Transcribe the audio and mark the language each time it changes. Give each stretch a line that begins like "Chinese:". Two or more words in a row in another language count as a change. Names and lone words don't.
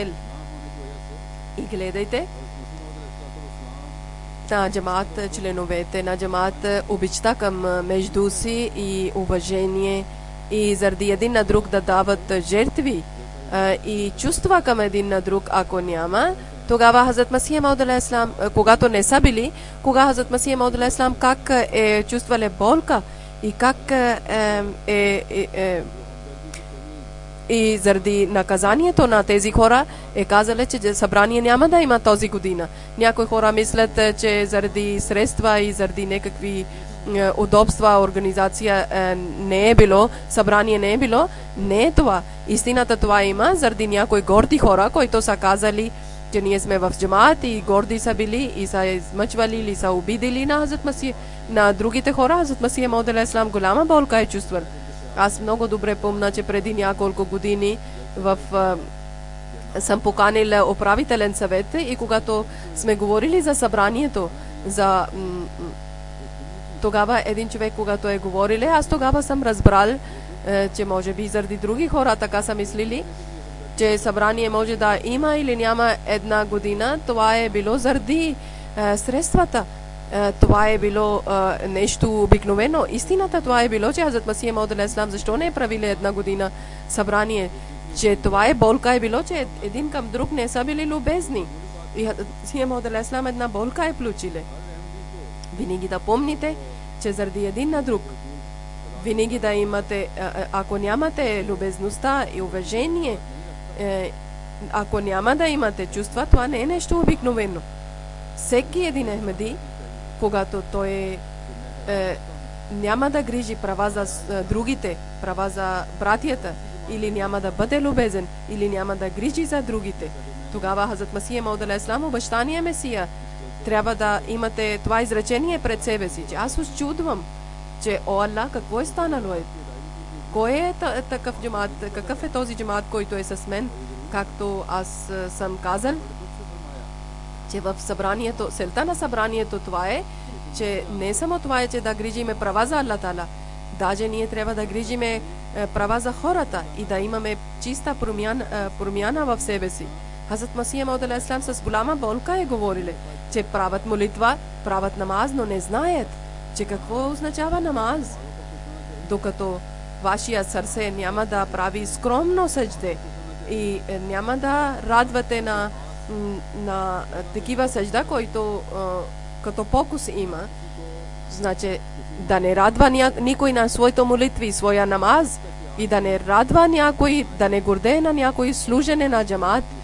Bulgarian: И гледайте, на джамаат, членовете на джамаат, обичта към между си и уважение, и заради един на друг да дават жертви и чувства към един на друг, ако няма, тогава Хазрат Масих Мауд
Arabic: عليه السلام,
Bulgarian: когато не са били, кога Хазрат Масих Мауд
Arabic: عليه السلام
Bulgarian: как е чувствали болка и как и заради наказанието на тези хора е казали, че събрание няма да има този година. Някои хора мислят, че заради средства и заради някакви удобства организация не е било, събрание не е било. Не е това. Истината това има заради някои горди хора, които са казали, че ние сме в джамаат и горди са били и са измъчвали или са обидели на Хазрат Масих, на другите хора. Хазрат Масих Мауд
Arabic: عليه السلام
Bulgarian: голяма болка е чувствал. Аз много добре помня, че преди няколко години съм поканил управителен съвет и когато сме говорили за събранието, тогава един човек, когато е говорил, аз тогава съм разбрал, че може би заради други хора така са мислили, че събрание може да има или няма една година. Това е било заради средствата. Това е било нещо обикновено. Истината това е било, че Хазрат Масих Мауд
Arabic: عليه السلام
Bulgarian: защо не е правили една година събрание, че това е болка е било, че един към друг не са били любезни. И Хазрат Масих Мауд
Arabic: عليه السلام
Bulgarian: една болка е получили. Винаги да помните, че заради един на друг, винаги да имате, ако нямате любезността и уважение, ако няма да имате чувства, това не е нещо обикновено. Всеки един Ахмади, когато той няма да грижи права за другите, права за братията, или няма да бъде любезен, или няма да грижи за другите, тогава Хазрат Масих Мауд
Arabic: عليه السلام,
Bulgarian: обещания Месия, трябва да имате това изречение пред себе си, че аз очудвам, че о Аллах, какво е станало? Кой е такъв джамаат? Какъв е този джамаат, който е с мен? Както аз съм казал, че в събранието, целта на събранието това е, че не само това е, че да грижиме права за
Arabic: الله تعالى,
Bulgarian: даже ние трябва да грижиме права за хората и да имаме чиста промяна в себе си. Хазрат Масих Мауд
Arabic: عليه السلام
Bulgarian: с голяма болка е говорили, че правят молитва, правят намаз, но не знаят, че какво означава намаз. Докато вашия сърце няма да прави скромно съжде и няма да радвате на такива съжда, които като покус има, значи да не радва никой на своите молитви, своя намаз, и да не радва някой, да не гордее на някой служене на джамаат,